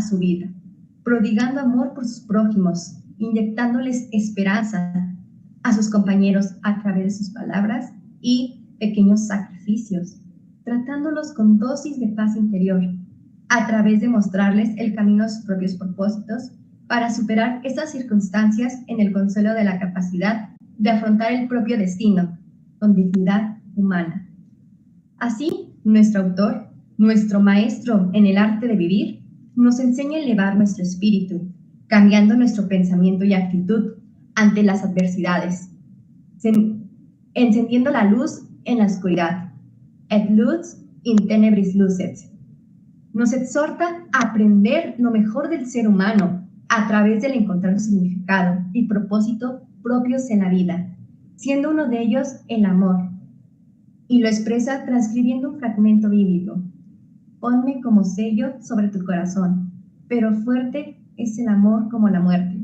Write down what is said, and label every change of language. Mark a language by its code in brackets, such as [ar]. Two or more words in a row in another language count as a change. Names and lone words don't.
[es] su vida, prodigando amor por sus prójimos, inyectándoles esperanza a sus compañeros a través de sus palabras y pequeños sacrificios, tratándolos con dosis de paz interior, a través de mostrarles el camino a sus propios propósitos para superar estas circunstancias en el consuelo de la capacidad de afrontar el propio destino con dignidad humana. Así, nuestro autor, nuestro maestro en el arte de vivir, nos enseña a elevar nuestro espíritu, cambiando nuestro pensamiento y actitud ante las adversidades, encendiendo la luz en la oscuridad. [la] Et lux in tenebris lucet. [es] Nos exhorta a aprender lo mejor del ser humano a través del encontrar un significado y propósito propios en la vida, siendo uno de ellos el amor, y lo expresa transcribiendo un fragmento bíblico. Ponme como sello sobre tu corazón, pero fuerte es el amor como la muerte.